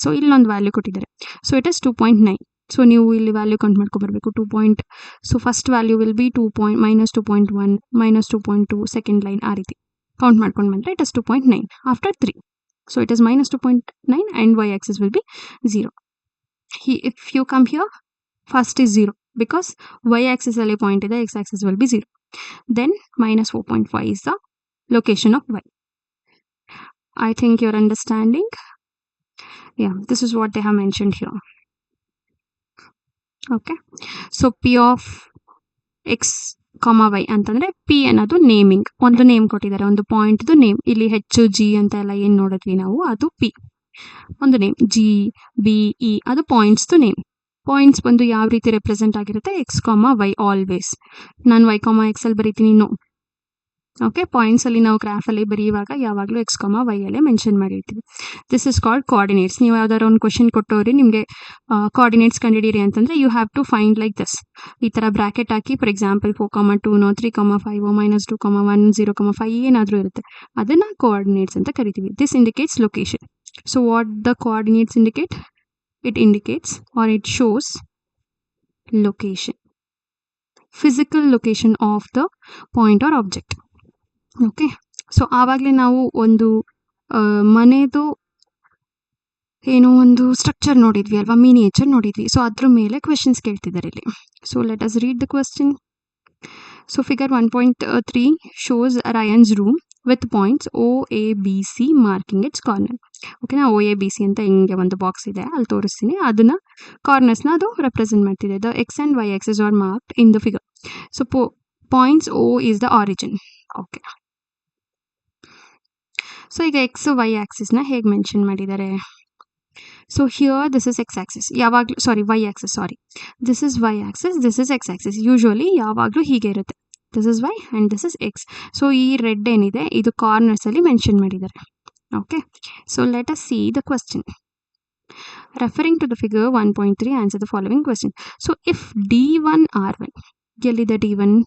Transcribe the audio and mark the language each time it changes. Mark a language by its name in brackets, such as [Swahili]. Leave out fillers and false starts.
[Kannada] So ಇಲ್ಲೊಂದು value ಕೊಟ್ಟಿದ್ದಾರೆ. [English] So it is 2.9. [Kannada] So ನೀವು ಇಲ್ಲಿ value count ಮಾಡ್ಕೊಬರ್ಬೇಕು. 2. [English] so first value will be -2.1 -2.2 second line, [Kannada] ಆ ರೀತಿ ಕೌಂಟ್ ಮಾಡ್ಕೊಂಡು ಬಂದರೆ [English] It is 2.9 after 3. So it is -2.9 and Y axis will be 0. If you come here, First is 0 because y axis [Kannada] ಅಲ್ಲಿ point ಇದೆ, [English] x axis will be 0. Then minus 4.5 is the location of y. I think you're understanding. Yeah, this is what they have mentioned here. Okay, so p of x y [Kannada] ಅಂತಂದ್ರೆ p ಅನ್ನೋದು naming, ಒಂದು name ಕೊಟ್ಟಿದ್ದಾರೆ, ಒಂದು point name. ಇಲ್ಲಿ h g ಅಂತ ಎಲ್ಲ ಏನ್ ನೋಡಿದ್ವಿ ನಾವು, ಅದು p ಒಂದು ನೇಮ್. g b e ಅದು ಪಾಯಿಂಟ್ಸ್ ನೇಮ್. ಪಾಯಿಂಟ್ಸ್ ಬಂದು ಯಾವ ರೀತಿ ರೆಪ್ರೆಸೆಂಟ್ ಆಗಿರುತ್ತೆ, ಎಕ್ಸ್ ವೈ ಆಲ್ವೇಸ್. ನಾನು y x ಅಲ್ಲಿ ಬರೀತೀನಿ ನೋ. ಓಕೆ, ಪಾಯಿಂಟ್ಸ್ ಅಲ್ಲಿ ನಾವು ಗ್ರಾಫ್ ಅಲ್ಲಿ ಬರೆಯುವಾಗ ಯಾವಾಗಲೂ ಎಕ್ಸ್ ವೈ ಅಲ್ಲೇ ಮೆನ್ಷನ್ ಮಾಡಿರ್ತೀವಿ. [English] This is called coordinates. [Kannada] ನೀವು ಯಾವ್ದಾದ್ರು ಒಂದು ಕ್ವಶನ್ ಕೊಟ್ಟವ್ರಿ, ನಿಮಗೆ ಕೋಆರ್ಡಿನೇಟ್ಸ್ ಕಂಡಿಡೀರಿ ಅಂತಂದ್ರೆ [English] You have to find like this. [Kannada] ಈ ತರ ಬ್ರಾಕೆಟ್ ಹಾಕಿ, ಫಾರ್ ಎಕ್ಸಾಂಪಲ್ 4, 2, 3, 5, -2, 1, 0, 5 ಏನಾದರೂ ಇರುತ್ತೆ, ಅದನ್ನ ಕೋಆರ್ಡಿನೇಟ್ಸ್ ಅಂತ ಕರಿತೀವಿ. [English] This indicates location. So what the coordinates indicate? It indicates or it shows location, physical location of the point or object. [Kannada] Okay, so ಆವಾಗಲೇ ನಾವು ಒಂದು ಮನೆದು ಏನೋ ಒಂದು ಸ್ಟ್ರಕ್ಚರ್ ನೋಡಿದ್ವಿ ಅಲ್ವಾ, ಮಿನಿಯೇಚರ್ ನೋಡಿದ್ವಿ. ಸೊ ಅದ್ರ ಮೇಲೆ ಕ್ವೆಶನ್ಸ್ ಕೇಳ್ತಿದ್ದಾರೆ ಇಲ್ಲಿ. [English] So let us read the question. So figure 1.3 shows Ryan's room with points O, A, B, C marking its corner. [Kannada] ಓಕೆನಾ, O, A, B, C ಅಂತ ಹಿಂಗೆ ಒಂದು ಬಾಕ್ಸ್ ಇದೆ, ಅಲ್ಲಿ ತೋರಿಸ್ತೀನಿ. ಅದನ್ನ ಕಾರ್ನರ್ಸ್ನ ಅದು ರೆಪ್ರೆಸೆಂಟ್ ಮಾಡ್ತಿದೆ. [English] The X and Y axis are marked in the figure. So points O is the origin. [Kannada] Okay, so ಈಗ ಎಕ್ಸ್ ವೈ ಆಕ್ಸಿಸ್ನ ಹೇಗೆ ಮೆನ್ಷನ್ ಮಾಡಿದ್ದಾರೆ? [English] So here this is X axis, ಯಾವಾಗಲೂ sorry Y axis, sorry this is Y axis, this is X axis. Usually [Kannada] ಯಾವಾಗಲೂ ಹೀಗೆ ಇರುತ್ತೆ, [English] This is Y and this is X. [Kannada] So ಈ red ಏನಿದೆ ಇದು ಕಾರ್ನರ್ಸಲ್ಲಿ ಮೆನ್ಷನ್ ಮಾಡಿದ್ದಾರೆ. [English] Okay, so let us see the question. Referring to the figure 1.3, answer the following question. So if D1 R1, [Kannada] ಎಲ್ಲಿದೆ D1?